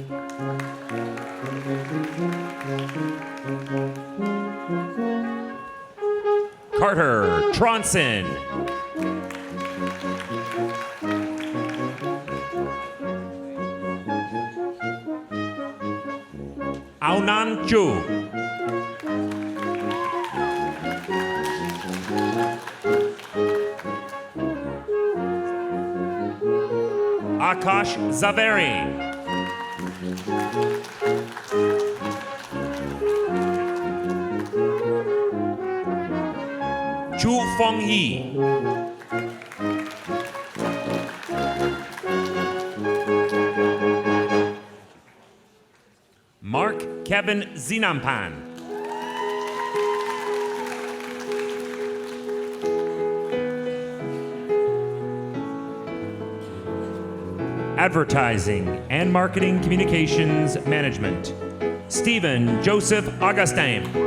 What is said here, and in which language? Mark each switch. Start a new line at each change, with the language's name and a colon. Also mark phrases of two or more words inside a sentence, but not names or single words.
English: Carter Tronson. Aunan Chu. Akash Zaveri. Chu Fong Yi. Mark Kevin Zinampan. Advertising and Marketing Communications Management, Stephen Joseph Augustin.